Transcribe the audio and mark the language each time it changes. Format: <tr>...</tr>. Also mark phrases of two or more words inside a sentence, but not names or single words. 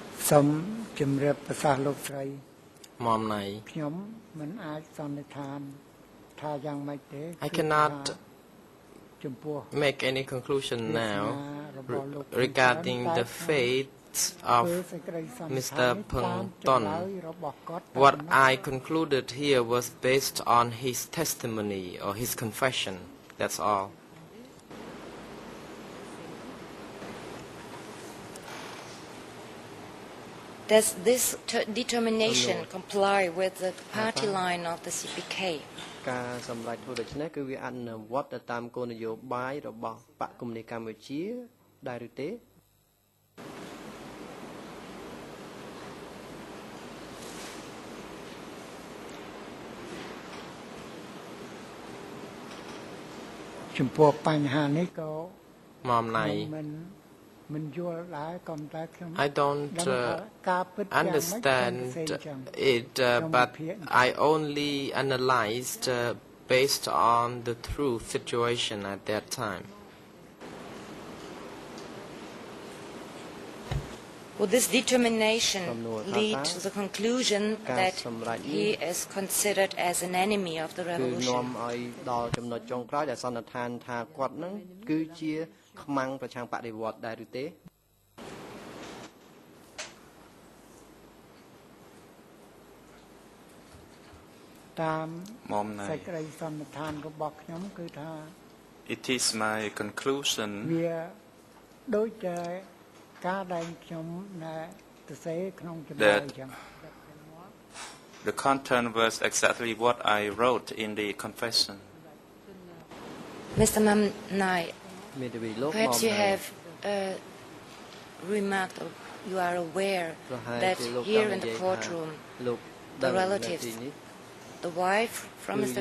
<km>សូមជម្រាបប្រសាសន៍លោកស្រី Mom Nai. ខ្ញុំមិនអាចសន្និដ្ឋានថាយ៉ាងម៉េចទេ</km> <en>I cannot</en> <km>ចំពោះ</km> <en>make any conclusion now regarding the fate of Mr. Peng Ton. What I concluded here was based on his testimony or his confession. That's all. Does this determination comply with the party line of the CPK?</en> <km>ការសម្រេចធ្វើដូច្នេះគឺវាអនុវត្តទៅតាមគោលនយោបាយរបស់បកកុម្មុយនីសកម្ពុជាដែរឬទេ ចំពោះបញ្ហានេះក៏</km> <en>Mom Nai. I don't understand it, but I only analyzed based on the true situation at that time. Would this determination lead to the conclusion that he is considered as an enemy of the revolution?</en> <km>ខ្មាំងប្រឆាំងបដិវត្តន៍ដែរឬទេ តាមសេចក្តីសន្និដ្ឋានរបស់ខ្ញុំគឺថា</km> <en>It is my conclusion</en> <km>វាដូចជាការដែលខ្ញុំទៅសេក្នុងចំណុចអញ្ចឹង</km> <en>The content was exactly what I wrote in the confession. Mr. Mam Nai, perhaps you have remarked, or you are aware that here in the courtroom, the relatives, the wife from Mr.</en>